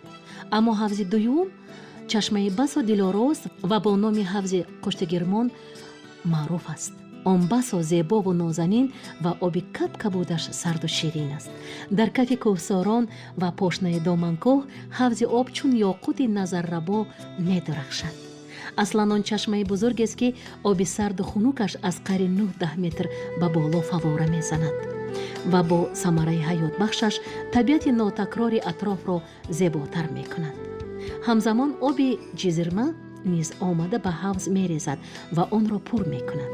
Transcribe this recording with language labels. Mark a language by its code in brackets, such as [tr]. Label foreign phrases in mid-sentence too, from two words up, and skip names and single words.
[tg] اما حوض دوم چشمه بسا دلاراست و با نام حوض قشت گرمان معروف است. آن بسا زیبا و نازنین و آب کبودش سرد و شیرین است. در کف کوهساران و پاشنه دامنکوه حوض آب چون یاقوت نظرربا می درخشد. аслан он чашмаи бузургест ки оби сарду хунукаш аз қари 9-10 метр ба боло фавора мезанад ва бо самараи ҳаётбахшаш табиати нотакрори атрофро зеботар мекунад. ҳамзамон оби ҷизирма низ омада ба ҳавз мерезад ва онро пур мекунад.